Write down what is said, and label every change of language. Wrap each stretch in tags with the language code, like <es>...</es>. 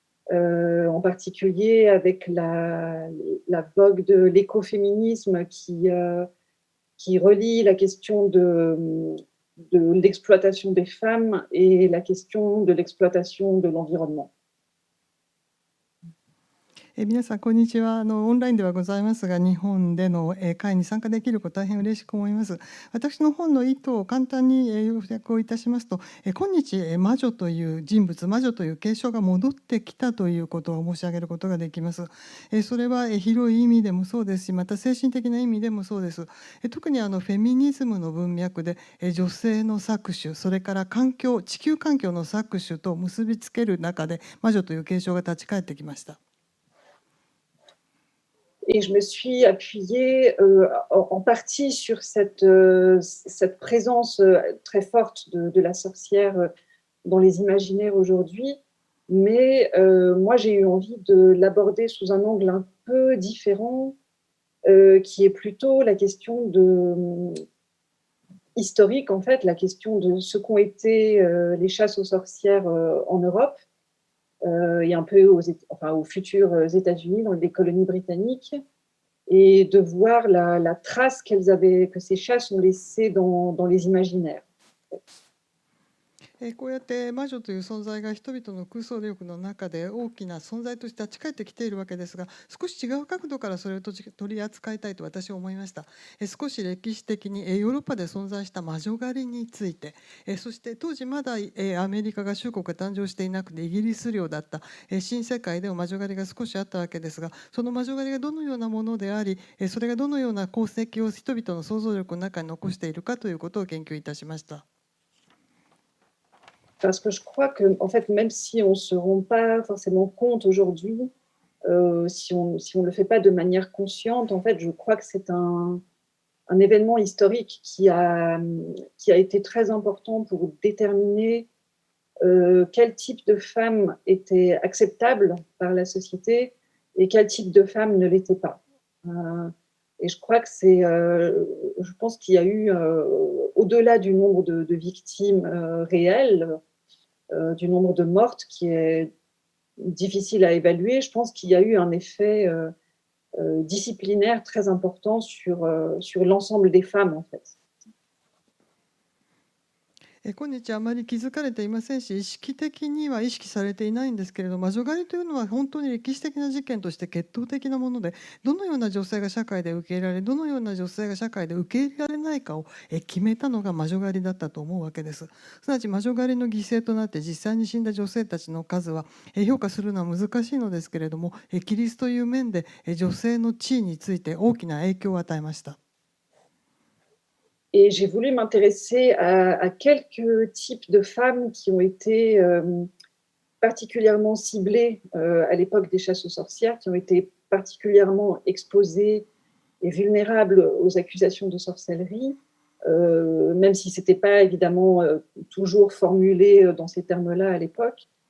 <fr>En particulier avec la vogue de l'écoféminisme qui relie la question de l'exploitation des femmes et la question de l'exploitation de l'environnement.</fr> <ja>皆さんこんにちは。オンラインではございますが、日本での会に参加できること大変嬉しく思います。私の本の意図を簡単に要約をいたしますと、今日魔女という人物、魔女という継承が戻ってきたということを申し上げることができます。それは広い意味でもそうですし、また精神的な意味でもそうです。特にフェミニズムの文脈で女性の搾取、それから地球環境の搾取と結びつける中で魔女という継承が立ち返ってきました。</ja> <fr>Et je me suis appuyée en partie sur cette présence très forte de la sorcière dans les imaginaires aujourd'hui, mais moi j'ai eu envie de l'aborder sous un angle un peu différent, qui est plutôt la question historique, en fait, la question de ce qu'ont été les chasses aux sorcières en Europe, et un peu aux futurs États-Unis, dans les colonies britanniques, et de voir la trace que ces chasses ont laissée dans les imaginaires.</fr> <ja>こうやって魔女という存在が人々の空想力の中で大きな存在として立ち返ってきているわけですが、少し違う角度からそれを取り扱いたいと私は思いました。少し歴史的にヨーロッパで存在した魔女狩りについて、そして当時まだアメリカ合衆国が誕生していなくてイギリス領だった新世界でも魔女狩りが少しあったわけですが、その魔女狩りがどのようなものであり、それがどのような功績を人々の想像力の中に残しているかということを研究いたしました。</ja> <fr>Parce que je crois que, en fait, même si on ne se rend pas forcément compte aujourd'hui, si on ne le fait pas de manière consciente, en fait, je crois que c'est un événement historique qui a été très important pour déterminer quel type de femme était acceptable par la société et quel type de femme ne l'était pas. Et je crois que je pense qu'il y a eu, au-delà du nombre de victimes réelles, du nombre de mortes qui est difficile à évaluer, je pense qu'il y a eu un effet disciplinaire très important sur l'ensemble des femmes, en fait.</fr> <ja>今日あまり気づかれていませんし、意識的には意識されていないんですけれど、魔女狩りというのは本当に歴史的な事件として決闘的なもので、どのような女性が社会で受け入れられ、どのような女性が社会で受け入れられないかを決めたのが魔女狩りだったと思うわけです。すなわち魔女狩りの犠牲となって実際に死んだ女性たちの数は評価するのは難しいのですけれども、キリストという面で女性の地位について大きな影響を与えました。</ja> <fr>Et j'ai voulu m'intéresser à quelques types de femmes qui ont été particulièrement ciblées à l'époque des chasses aux sorcières, qui ont été particulièrement exposées et vulnérables aux accusations de sorcellerie, même si ce n'était pas évidemment toujours formulé dans ces termes-là à l'époque.</fr>